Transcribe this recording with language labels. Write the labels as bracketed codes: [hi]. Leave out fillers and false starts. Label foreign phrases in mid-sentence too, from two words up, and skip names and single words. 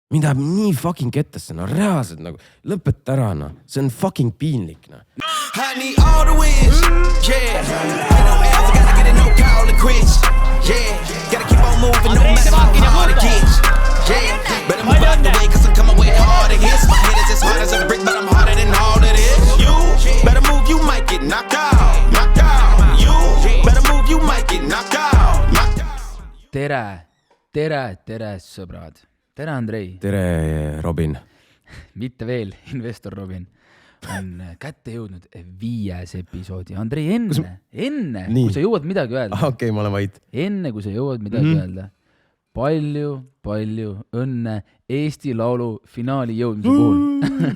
[et] Mind läheb nii fucking kettasse, no reaalselt nagu lõpeta ära, no. See on fucking piinlik, no. [en] I need all the wins, yeah. I don't ever gotta get a no call to quits, yeah. Gotta keep on moving, no matter how hard it gets, yeah. Better move out the way, cause I'm coming way hard against. My head is as hard as a brick, but I'm harder than all of this. You better move, you might get knocked out, knocked out. You better move, you might get knocked out, knocked out. [et] Tere, sõbrad. Tere, Andrei. Tere, Robin. Mitte veel, investor Robin. On kätte jõudnud 5. episoodi. Andrei, enne kui sa jõuad midagi öelda. Okei, ma olen vait. Enne kui sa jõuad midagi öelda. Palju õnne Eesti Laulu finaali jõudmise puhul.